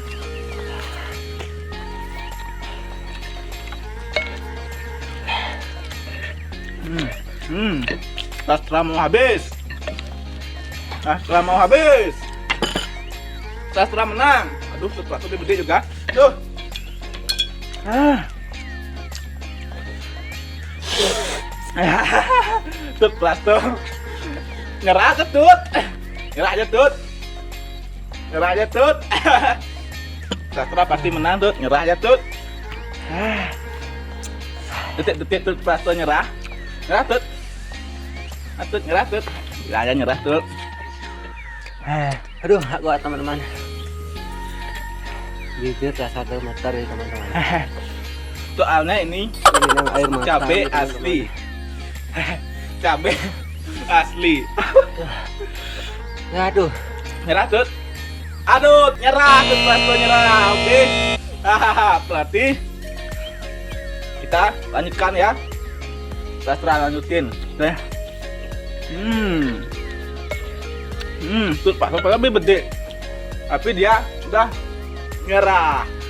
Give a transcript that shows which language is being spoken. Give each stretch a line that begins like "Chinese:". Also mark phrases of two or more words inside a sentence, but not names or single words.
Indonesian: Sastra mau habis. Sastra menang. Aduh, sesuatu lebih gede juga. Tuh. Tut plastik. Nyerah aja tut. Sastra pasti menang tut. Nyerah aja tut. Detik tut plastik nyerah. Nyerah tut. Nyerah tut. Ya nyerah tut. Aduh, gak kuat teman-teman. Bibir terasa gemetar ya teman-teman. Soalnya ini Air mata cabai gitu, asli. Cabai asli. Aduh. Nyerah tut. Aduh, nyerah tut plastik nyerah. Oke. Pelatih. Kita lanjutkan ya. Sastra lanjutin. Oke. Tut plastik lebih gede. Tapi dia udah nyerah.